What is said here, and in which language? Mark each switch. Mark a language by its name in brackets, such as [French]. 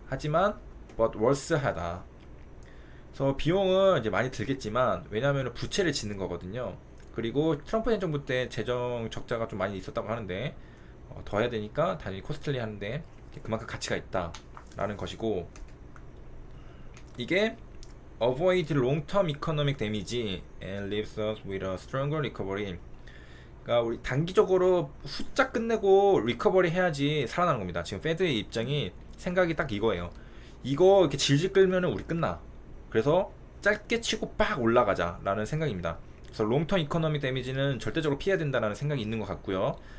[Korean] 하지만 [English] but worth [Korean] 하다. 그래서 비용은 이제 많이 들겠지만 왜냐하면 부채를 짓는 거거든요. 그리고 트럼프 행정부 때 재정 적자가 좀 많이 있었다고 하는데 더 해야 되니까 당연히 코스틀리 하는데 그만큼 가치가 있다 라는 것이고, [English] 이게 avoid long-term economic damage and leaves us with a stronger recovery. [Korean] 그러니까 우리 단기적으로 후딱 끝내고 리커버리 해야지 살아나는 겁니다. 지금 페드의 입장이 생각이 딱 이거예요. 이거 이렇게 질질 끌면은 우리 끝나. 그래서 짧게 치고 빡 올라가자 라는 생각입니다. 그래서 롱텀 이코노미 데미지는 절대적으로 피해야 된다는 생각이 있는 것 같고요.